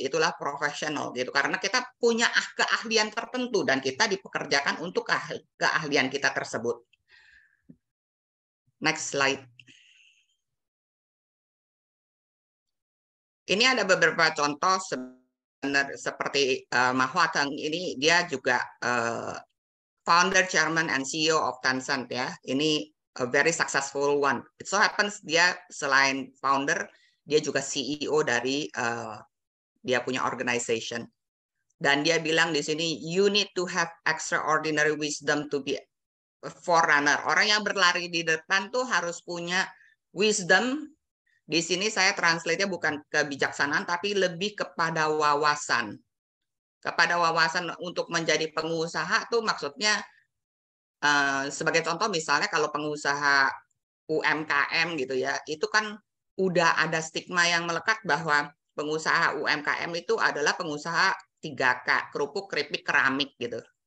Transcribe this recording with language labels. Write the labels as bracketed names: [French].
[Indonesian] Itulah profesional gitu. Karena kita punya keahlian tertentu dan kita dipekerjakan untuk keahlian kita tersebut. Next slide. Ini ada beberapa contoh seperti Mahwatang ini dia juga [English] founder, chairman, and CEO of Tencent [Indonesian] ya. [English] Ini a very successful one. It so happens [Indonesian] dia selain founder, dia juga CEO dari dia punya [English] organization. [Indonesian] Dan dia bilang di sini, [English] you need to have extraordinary wisdom to be a forerunner. [Indonesian] Orang yang berlari di depan tuh harus punya wisdom. Di sini saya translate-nya bukan kebijaksanaan, tapi lebih kepada wawasan. Kepada wawasan untuk menjadi pengusaha tuh maksudnya, sebagai contoh misalnya kalau pengusaha UMKM gitu ya, itu kan udah ada stigma yang melekat bahwa pengusaha UMKM itu adalah pengusaha 3K, kerupuk, keripik, keramik gitu.